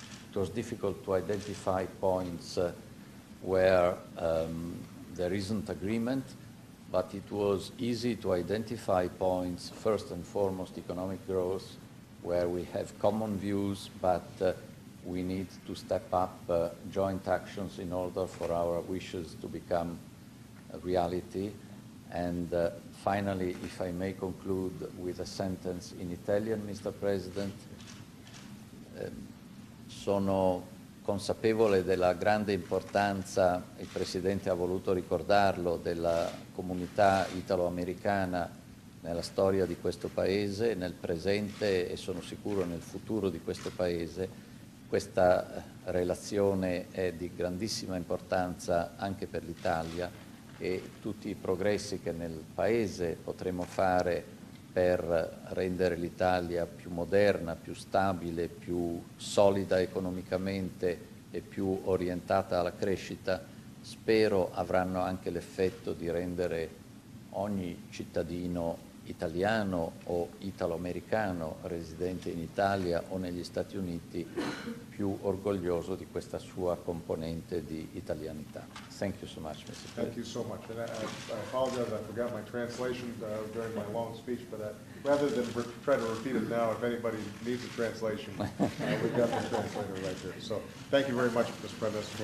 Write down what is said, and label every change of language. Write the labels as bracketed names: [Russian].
[English] It was difficult to identify points where there isn't agreement, but it was easy to identify points, first and foremost economic growth, where we have common views, but we need to step up joint actions in order for our wishes to become a reality. And finally, if I may conclude with a sentence in Italian, Mr. [Italian] President, sono consapevole della grande importanza, il Presidente ha voluto ricordarlo, della comunità italo-americana nella storia di questo Paese, nel presente e sono sicuro nel futuro di questo Paese. Questa relazione è di grandissima importanza anche per l'Italia e tutti i progressi che nel Paese potremo fare per rendere l'Italia più moderna, più stabile, più solida economicamente e più orientata alla crescita, spero avranno anche l'effetto di rendere ogni cittadino italiano o italo-americano residente in Italia o negli Stati Uniti più orgoglioso di questa sua componente di italianità. [English] Thank you so much, Mr. President. Thank you so much. And I apologize, I forgot my translation during my long speech, but rather than try to repeat it now, if anybody needs a translation, we've got the translator right there. So thank you very much, Mr. Prime Minister.